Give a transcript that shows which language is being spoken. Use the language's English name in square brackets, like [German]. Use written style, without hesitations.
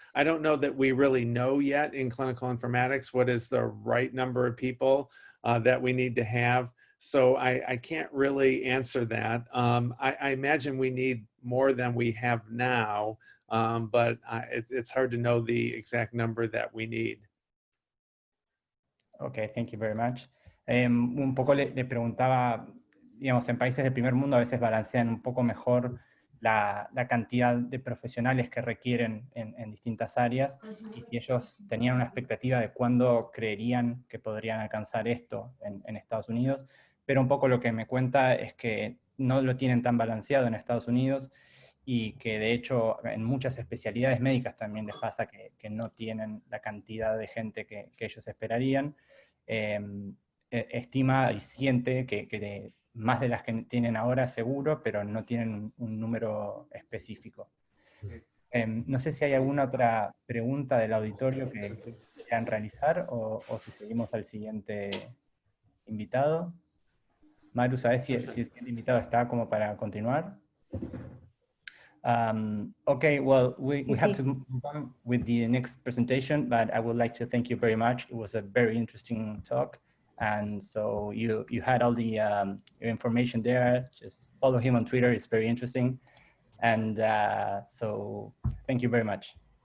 [English] I don't know that we really know yet in clinical informatics what is the right number of people that we need to have. So I can't really answer that. I imagine we need more than we have now, but it's hard to know the exact number that we need. Okay, thank you very much. [Spanish] Un poco le preguntaba, digamos, en países del primer mundo a veces balancean un poco mejor la cantidad de profesionales que requieren en distintas áreas, y si ellos tenían una expectativa de cuándo creerían que podrían alcanzar esto en Estados Unidos, pero un poco lo que me cuenta es que no lo tienen tan balanceado en Estados Unidos, y que de hecho en muchas especialidades médicas también les pasa que no tienen la cantidad de gente que ellos esperarían. Estima y siente que más de las que tienen ahora seguro, pero no tienen un número específico. No sé si hay alguna otra pregunta del auditorio que quieran realizar o si seguimos al siguiente invitado. Maru, ¿sabes si el siguiente invitado está como para continuar? [English] Okay, well, we have to move on with the next presentation, but I would like to thank you very much. It was a very interesting talk. And so you had all the information there. Just follow him on Twitter. It's very interesting. And so thank you very much.